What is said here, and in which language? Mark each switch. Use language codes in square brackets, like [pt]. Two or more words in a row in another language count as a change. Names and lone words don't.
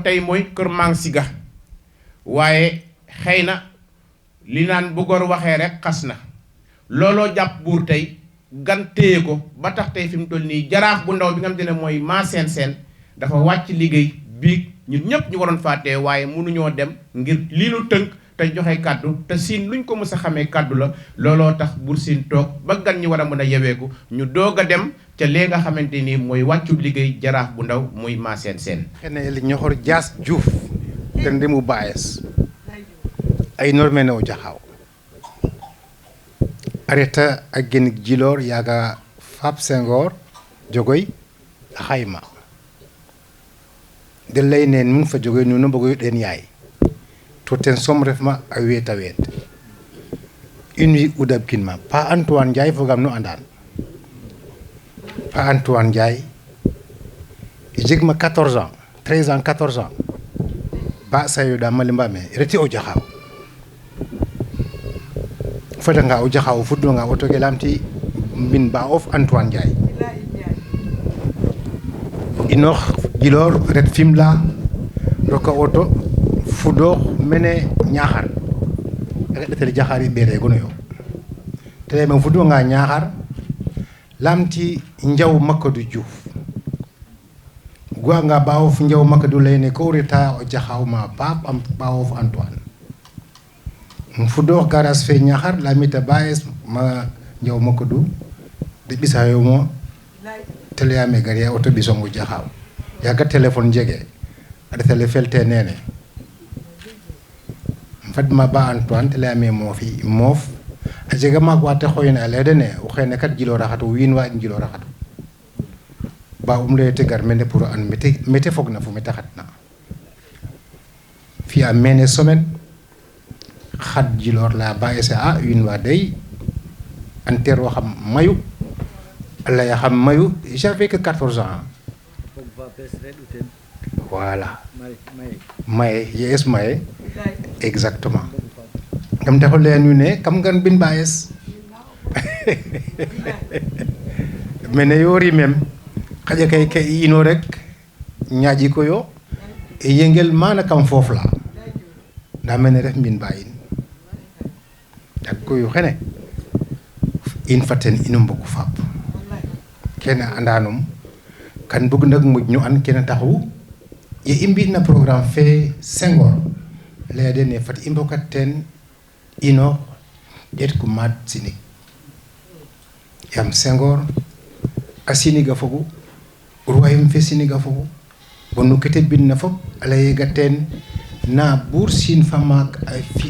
[wo] tey mooy kër Mang Siga waaye xëy na li naan bu góor waxee rek xas na looloo jàpp buur tey gan téye ko ba tax tey fi mu toll nii jaraaf bu ndaw bi nga xam ne mooy maa seen dafa wàcc liggéey biig ñun ñëpp ñu waroon fàttee waaye mënuñoo dem ngir lii lu tënk te joxe kàddu te Sine luñ ko mës a xamee kàddu la looloo tax Bour Sine toog ba gan ñi war a mën a yeweeku ñu doog a dem ca lee nga xamante ni mooy wàccu liggéey jaraaf bu ndaw muy maa seen [srr] xene li ñoxor Dias Diouf te ndemu bayes ay normene o jaxaw areta a genik jilor yaga Fap Senghor jogoy xayma de lay neen mun fa jogoy nu no mbogoy den yaay to ten som refma a weet une wi udab kinma Pa Antoine Ndiaye fogam no andan Pa Antoine Ndiaye jegma 14 ans 13 ans 14 ans ba sayoɗa malimba me reti o jahaw fotanga o jahaw fuɗɗoga otoge lamti min ba of Antoine Ndiaye inox Djilor ret Fimela roka oto fuɗo mene Niakhar reɗetel jahari ɓeere gono yo tele men fuɗɗoga Niakhar lamti Ndiaw Mamadou Diouf goanga ɓawof Ndiaw Mamadou leyne ko reta o jahawma Pape am ɓawof Antoine fuɗɗo garage fe Niakhar lamita bayes ma Ndiaw Mamadou de ɓisayomo teleyame gari oto ɓisongo jahaw yaga téléphone jege aɗa télé felte nene fadma ba Antoine teleyame moof a jega maak wa te xoyna a leyde ne o xene kat Djilor a xatu wiin wa in Djilor a xatu ba leyete gar mene pour an mete fog na fo mete xatna fi'a mene semaine xat Djilor la ba ese a wiin wa dey an teero xam mayu a leya xam mayu [fr] j'avais que 14 ans voilà [srr] maye yees maye exactement kam taxo leya nu ne kam ngan bin bayes mene yoori mem xaƴa kay ino rek ñaaƴi ko yo e yengel mana kam fof la da mene ref min bayin ak ko yu xene in faten inum bokku fap kene andanum kan bug nak muj ñu an kene taxu ye imbi na programme fe Senghor leede ne fat imbokat ten ino det ku mad sinik yam Senghor a siniga fogu royaume fe siniga fogu bonu kete bin na fop ala yega ten na Buur Siin Famak ay fi